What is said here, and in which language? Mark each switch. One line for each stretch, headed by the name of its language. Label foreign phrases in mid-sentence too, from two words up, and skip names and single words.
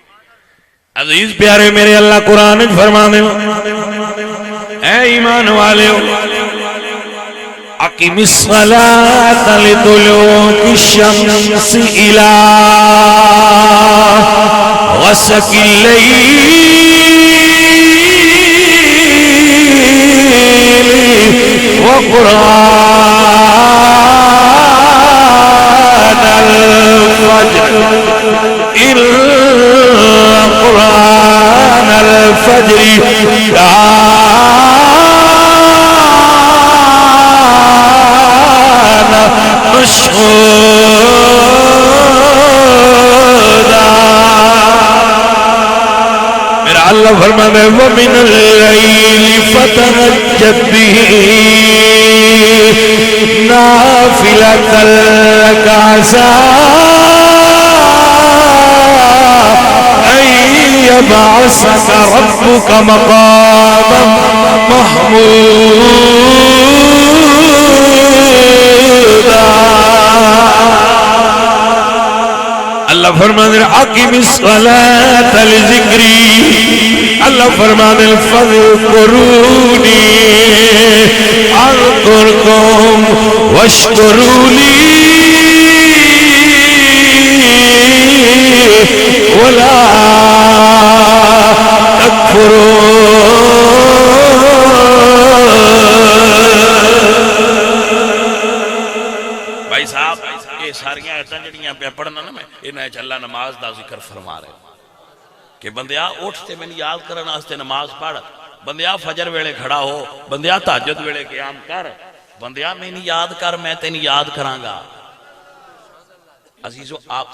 Punjabi: عزیز پیارے میرے اللہ قرآن فرمانے اے ایمان والے
Arabic: أقم الصلاة لدلوك الشمس إلى غسق الليل وقرآن الفجر إن قرآن الفجر كان مشهودا
Punjabi: میرا اللہ فرمانے
Arabic: وَمِنَ اللَّيْلِ فَتَهَجَّدْ بِهِ نَافِلَةً لَكَ عَسَىٰ أَن يَبْعَثَكَ رَبُّكَ مَقَامًا مَحْمُودًا
Punjabi: اللہ فرمانے
Arabic: اقم الصلاة لذکری
Punjabi: اللہ فرمانے
Arabic: فاذکرونی اذکرکم واشکروا لی ولا تکفرون
Punjabi: بھائی صاحب یہ ساریاں ایتاں جڑیاں پہ پڑھنا نا میں انہیں اللہ نماز دا ذکر فرما رہے کہ بندیا اٹھتے میں یاد کرنا آستے نماز پڑھ بندیا فجر ویلے کھڑا ہو بندیا تہجد ویلے قیام کر بندیا میں نہیں یاد کر میں تینی یاد کرانگا عزیزو آپ